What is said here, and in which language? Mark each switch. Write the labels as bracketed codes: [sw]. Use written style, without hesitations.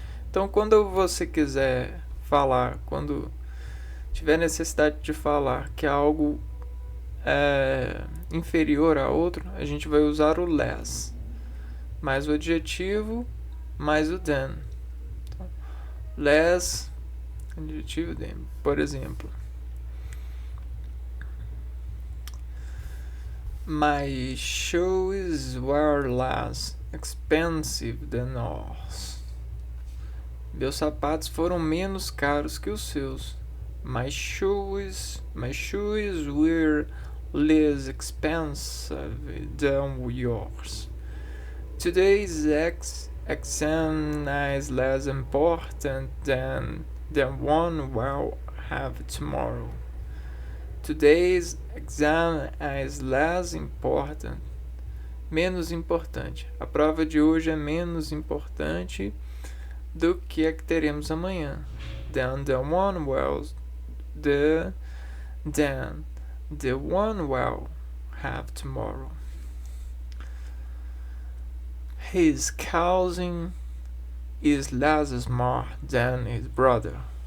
[pt] Então, quando você quiser falar, quando tiver necessidade de falar que algo é inferior a outro, a gente vai usar o less, mais o adjetivo, mais o than. Então, less, adjetivo than. Por exemplo, [en] my shoes were less expensive than yours. [pt] Meus sapatos foram menos caros que os seus. [en] My shoes were less expensive than yours. Today's exam is less important than the one we'll have tomorrow. Today's exam is less important. [pt] Menos importante. A prova de hoje é menos importante do que a que teremos amanhã. [en] Than the one we'll have tomorrow. His cousin is less smart than his brother.